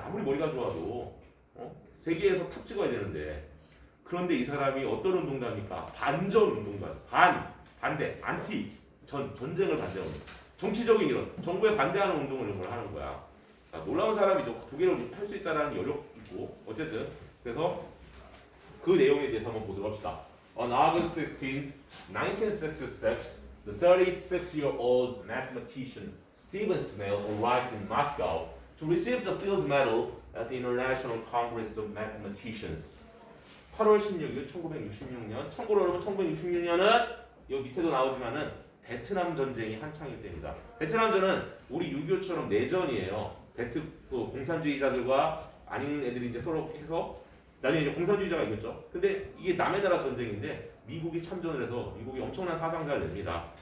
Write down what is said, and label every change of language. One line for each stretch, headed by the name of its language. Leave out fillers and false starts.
Korean: 아무리 머리가 좋아도 세계에서 탑 찍어야 되는데 그런데 이 사람이 어떤 운동가입니까? 반전 운동가. 반대, 안티, 전쟁을 반대하는 정치적인 이론, 정부에 반대하는 운동을 이런 걸 하는 거야. 자, 놀라운 사람이죠. 두 개를 할 수 있다는 여력 있고 어쨌든 그래서 그 내용에 대해서 한번 보도록 합시다.
English: On August 16, 1966, the 36-year-old mathematician Stephen Smale arrived in Moscow to receive the Fields Medal at the International Congress of Mathematicians.
Korean: 8월 16일 1966년. 참고로 여러분 1966년은 여기 밑에도 나오지만은 베트남 전쟁이 한창일 때입니다. 베트남전은 우리 6.25처럼 내전이에요. 공산주의자들과 아닌 애들이 이제 서로 해서 나중에 이제 공산주의자가 이겼죠. 근데 이게 남의 나라 전쟁인데 미국이 참전을 해서 미국이 엄청난 사상자를 냅니다.